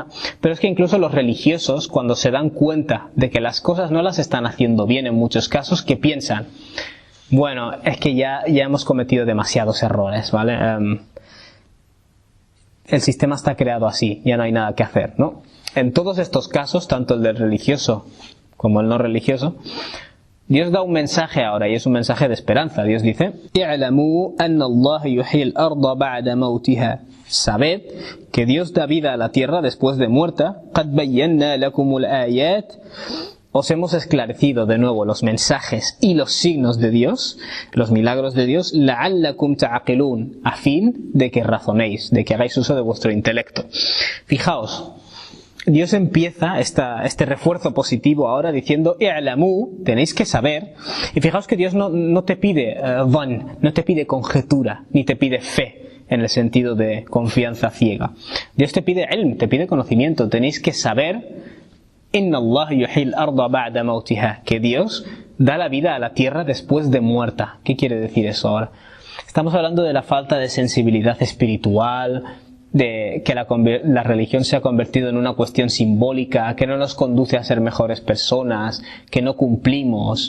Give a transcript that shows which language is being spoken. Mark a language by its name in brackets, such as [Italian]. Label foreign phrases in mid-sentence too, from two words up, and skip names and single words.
[Spanish] Pero es que incluso los religiosos, cuando se dan cuenta de que las cosas no las están haciendo bien en muchos casos, que piensan: bueno, es que ya hemos cometido demasiados errores, ¿vale? El sistema está creado así, ya no hay nada que hacer, ¿no? En todos estos casos, tanto el del religioso como el no religioso, Dios da un mensaje ahora, y es un mensaje de esperanza. Dios dice: [Arabic] "اعلموا أن الله يحيي الأرض بعد موتها". [Spanish] Sabed que Dios da vida a la tierra después de muerta. [Arabic] "قد بينا لكم الآيات". [Spanish] Os hemos esclarecido de nuevo los mensajes y los signos de Dios, los milagros de Dios, [Arabic] لعلكم تعقلون, [Spanish] a fin de que razonéis, de que hagáis uso de vuestro intelecto. Fijaos, Dios empieza este refuerzo positivo ahora diciendo: i'lamu, tenéis que saber. Y fijaos que Dios no te pide dhann, no te pide conjetura, ni te pide fe en el sentido de confianza ciega. Dios te pide ilm, te pide conocimiento. Tenéis que saber [Arabic] إن الله يحيي الأرض بعد موتها, [Spanish] que Dios da la vida a la tierra después de muerta. ¿Qué quiere decir eso ahora? Estamos hablando de la falta de sensibilidad espiritual, de que la religión se ha convertido en una cuestión simbólica, que no nos conduce a ser mejores personas, que no cumplimos.